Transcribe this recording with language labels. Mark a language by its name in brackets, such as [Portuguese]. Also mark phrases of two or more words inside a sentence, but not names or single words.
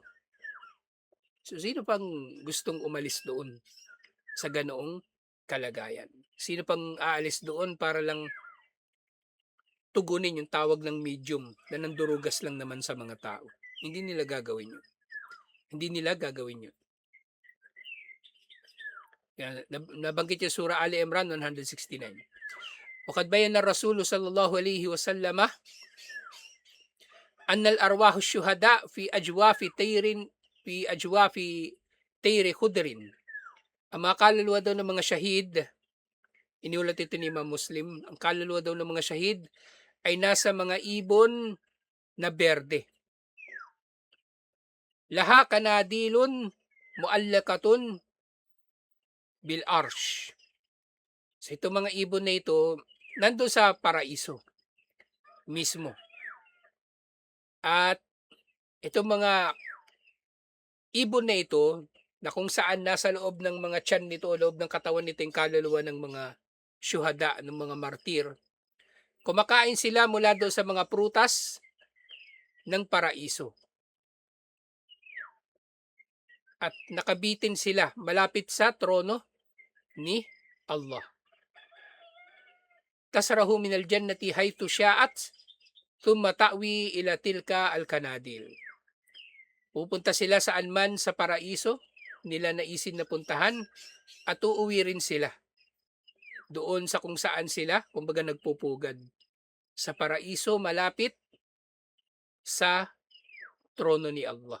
[Filipino] So sino pang gustong umalis doon sa ganoong kalagayan? Sino pang aalis doon para lang tugunin yung tawag ng medium na nandurugas lang naman sa mga tao? Hindi nila gagawin yun. Hindi nila gagawin yun. Nabanggit yung Surah Ali Imran 169. [Arabic] وقد بين الرسول صلى الله عليه وسلم أن أرواح الشهداء في أجواف طير خضر. [Filipino] Ang mga kaluluwa daw ng mga syahid Iniulat ito ni Imam Muslim, ang kaluluwa daw ng mga shahid ay nasa mga ibon na berde. [Arabic] لها قناديل معلقة بالعرش. [Filipino] So itong mga ibon na ito, nandun sa paraiso mismo. At itong mga ibon na ito, na kung saan nasa loob ng mga tiyan nito, loob ng katawan nito yung kaluluwa ng mga syuhada, ng mga martir. Kumakain sila mula doon sa mga prutas ng paraiso. At nakabitin sila malapit sa trono ni Allah. [Arabic] تسرح من الجنة حيث شاءت ثم تأوي إلى تلك القناديل. [Filipino] Pupunta sila saan man sa paraiso nila naisin na puntahan at uuwi rin sila doon sa kung saan sila kumbaga nagpupugad sa paraiso malapit sa trono ni Allah.